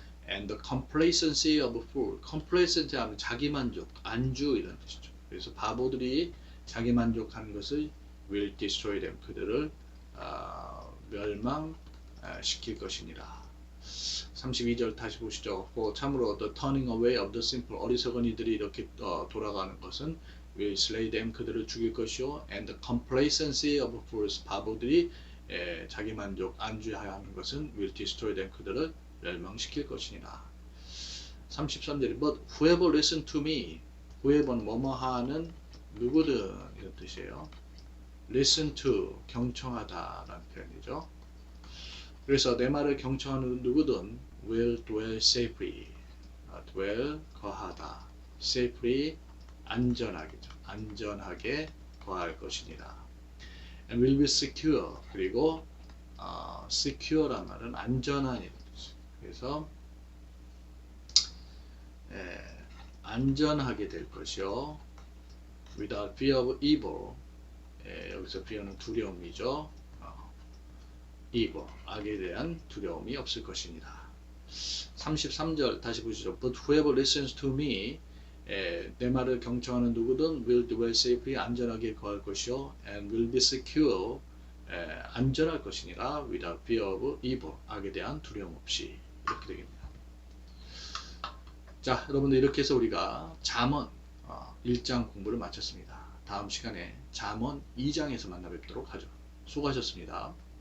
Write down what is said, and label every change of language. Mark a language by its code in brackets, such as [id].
[en] and the complacency of a fool, complacency [ko] 하면 자기만족, 안주 이런 뜻이죠. 그래서 바보들이 자기만족하는 것을 [en] will destroy them, [ko] 그들을 멸망시킬 것이니라. 32절 다시 보시죠. 참으로 [en] the turning away of the simple, [ko] 어리석은 이들이 이렇게 돌아가는 것은 [en] will slay them, [ko] 그들을 죽일 것이요. [en] and the complacency of fools, [ko] 바보들이 자기만족, 안주하는 것은 [en] will destroy them, [ko] 그들을 멸망시킬 것이니라. 33절에 [en] but whoever listen to me, whoever는 [ko] 뭐뭐하는 누구든 이런 뜻이에요. [en] listen to, [ko] 경청하다 라는 표현이죠. 그래서 내 말을 경청하는 누구든 [en] will dwell safely, [ko] dwell, 거하다, safely, 안전하게 거할 것이니라. [en] and will be secure, [ko] 그리고 secure란 말은 안전한 이런 뜻이죠. 그래서 안전하게 될 것이요. [en] without fear of evil, [ko] 여기서 fear는 두려움이죠. evil, 악에 대한 두려움이 없을 것이니라. 33절 다시 보시죠. [en] But whoever listens to me, [ko] 내 말을 경청하는 누구든 [en] will dwell safely, [ko] 안전하게 거할 것이요, [en] and will be secure, [ko] 안전할 것이니라, [en] without fear of evil, [ko] 악에 대한 두려움 없이. 이렇게 되겠네요. 자, 여러분들 이렇게 해서 우리가 잠언 1장 공부를 마쳤습니다. 다음 시간에 잠언 2장에서 만나 뵙도록 하죠. 수고하셨습니다.